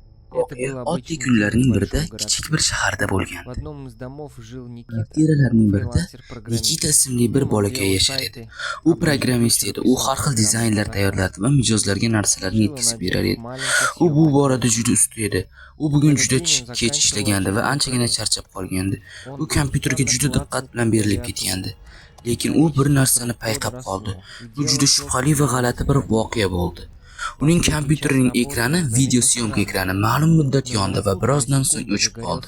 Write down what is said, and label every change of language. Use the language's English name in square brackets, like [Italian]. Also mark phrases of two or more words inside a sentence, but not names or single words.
[Uzbek] Voqea oddiy kunlarning birida kichik bir shaharda bo'lgan. [Russian] В одном из домов жил Никита, [Uzbek] Kvartiralarning birida [Russian] фрилансер-программист. [Uzbek] Nikita ismli bir [Russian] Он [Uzbek] bolakay [Russian] делал [Uzbek] yashar edi. [Russian] сайты, [Uzbek] U [Russian] обычный [Uzbek] programmist [Russian] вечер [Uzbek] edi. U [Russian] писал [Uzbek] har xil [Russian] программные [Uzbek] dizaynlar [Russian] задания. [Uzbek] tayyorlardi va mijozlarga narsalarni [Russian] Жил он [Uzbek] yetkazib [Russian] один [Uzbek] berar [Russian] в [Uzbek] edi. [Russian] маленькой [Uzbek] U bu [Russian] съемной [Uzbek] borada [Russian] квартире. [Uzbek] juda usta edi. U bugun [Russian] Этот [Uzbek] juda [Russian] день он [Uzbek] kech [Russian] заканчивал [Uzbek] ishlagandi va [Russian] очередной [Uzbek] anchagina [Russian] проект. [Uzbek] charchab qolgandi. [Russian] Он [Uzbek] U kompyuterga juda [Russian] постоянно [Uzbek] diqqat [Russian] клацал [Uzbek] bilan berilib [Russian] клавиатурой. [Uzbek] ketgandi. Lekin u bir narsani payqab qoldi. Bu juda shubhali va g'alati bir voqea bo'ldi. Uning kompyuterining ekrani video syomka ekrani ma'lum muddat yondi va birozdan so'ng o'chib qoldi.